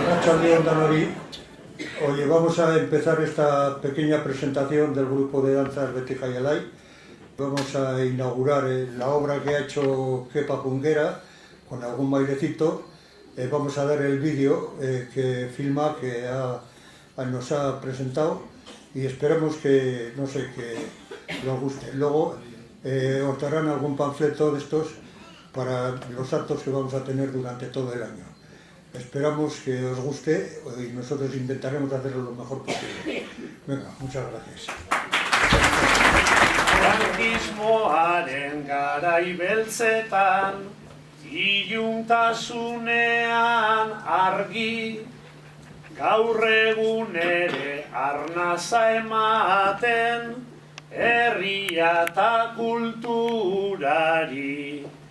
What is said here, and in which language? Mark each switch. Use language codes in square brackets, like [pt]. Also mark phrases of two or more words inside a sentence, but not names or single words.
[eu] Arratsaldeon danori. [es] Oye, vamos a empezar esta pequeña presentación del grupo de danzas Beti Jai Alai. Vamos a inaugurar la obra que ha hecho Kepa Punguera con algún bailecito. Vamos a dar el vídeo que filma, que nos ha presentado, y esperamos que, no sé, que nos guste. Luego os darán algún panfleto de estos para los actos que vamos a tener durante todo el año. Esperamos que os guste y nosotros intentaremos hacerlo lo mejor posible. Venga, muchas gracias. [eu] Frankismoaren garai beltzetan, iluntasunean argi, gaur egun ere arnasa ematen, herria eta kulturari.